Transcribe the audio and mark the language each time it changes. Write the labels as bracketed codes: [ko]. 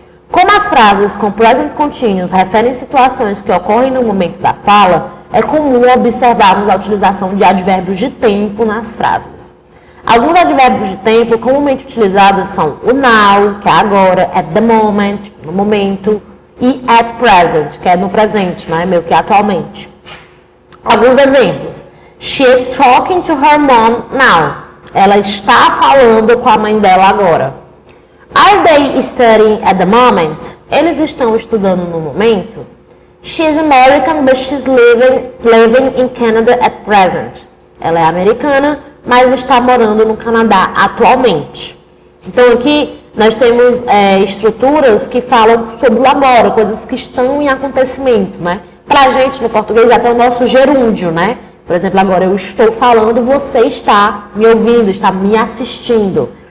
[pt] Como as frases com present continuous referem situações que ocorrem no momento da fala, é comum observarmos a utilização de advérbios de tempo nas frases. Alguns advérbios de tempo comumente utilizados são o now, que é agora, [en] at the moment, [pt] no momento, e at present, que é no presente, né, meio que atualmente. Alguns exemplos. [en] She is talking to her mom now. [pt] Ela está falando com a mãe dela agora. [en] Are they studying at the moment? [pt] Eles estão estudando no momento. [en] She is American, but she's living in Canada at present. [pt] Ela é americana, mas está morando no Canadá atualmente. Então aqui nós temos estruturas que falam sobre o agora, coisas que estão em acontecimento, né? Pra gente no português até o nosso gerúndio, né? Por exemplo, agora eu estou falando, você está me ouvindo, está me assistindo.